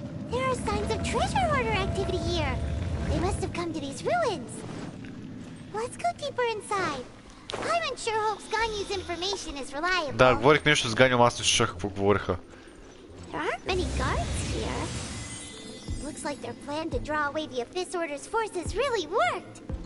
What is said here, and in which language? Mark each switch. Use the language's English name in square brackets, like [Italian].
[English] There are signs of treasure hoarder activity here. They must have come to these ruins. Let's go deeper inside. I'm unsure Hope's Ganyu's information is reliable. [Bulgarian] Да, говорих нещо с Ганю, аз не слушах какво говориха. [English] There aren't many guards here. Looks like their plan to draw away the Abyss Order's forces really worked.